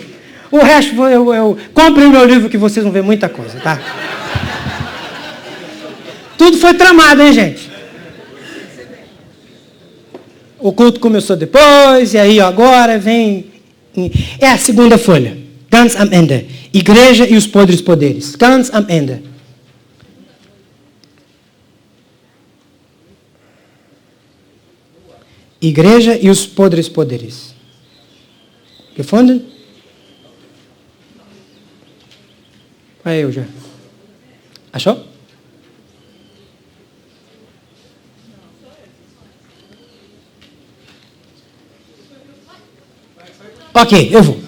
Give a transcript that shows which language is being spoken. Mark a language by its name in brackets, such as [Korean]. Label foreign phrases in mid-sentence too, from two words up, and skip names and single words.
[Portuguese] O resto, eu compre o meu livro que vocês vão ver muita coisa, tá? Tudo foi tramado, hein, gente? O culto começou depois, e aí agora vem... É a segunda folha. [German] Ganz am Ende. [Portuguese] Igreja e os podres poderes. [German] Ganz am Ende. [Portuguese] Igreja e os podres poderes. Gefunden? Aí eu já. Achou? Ok, eu vou.